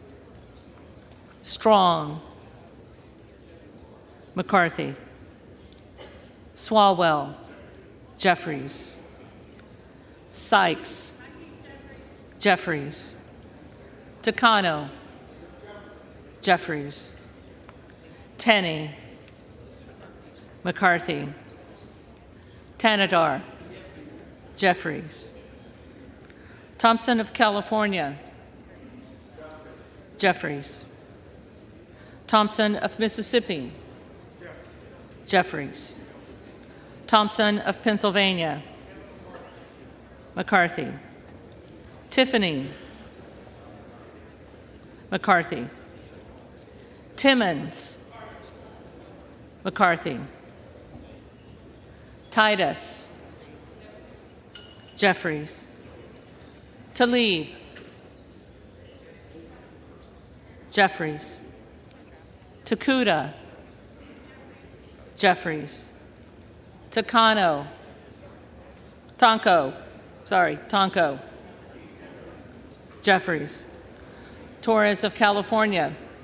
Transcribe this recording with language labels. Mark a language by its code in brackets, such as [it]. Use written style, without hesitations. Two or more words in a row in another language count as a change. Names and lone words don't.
[en] Strong, McCarthy, Swalwell, Jeffries, Sykes, Jeffries, Takano, Jeffries, Tenney, McCarthy, Tanadar, Jeffries, Thompson of California, Jeffries, Thompson of Mississippi, Jeffries, Thompson of Pennsylvania, McCarthy, Tiffany, McCarthy, Timmons, McCarthy, Titus, Jeffries, Tlaib, Jeffries, Takuda, Jeffries, Tonko, Jeffries, Torres of California,